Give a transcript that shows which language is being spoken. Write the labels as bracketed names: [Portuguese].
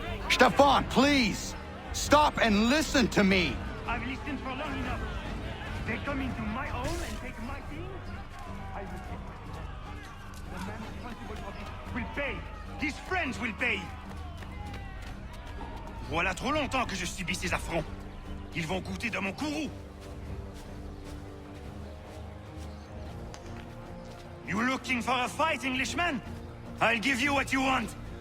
[English] Stefan, please! Stop and listen to me! I've listened for long enough. They come into my home and take my thing. I will take my thing. The man responsible for this will pay. His friends will pay. [French] Voilà trop longtemps que je subis ces affronts. Ils vont goûter de mon courroux. [English] You looking for a fight, Englishman? I'll give you what you want.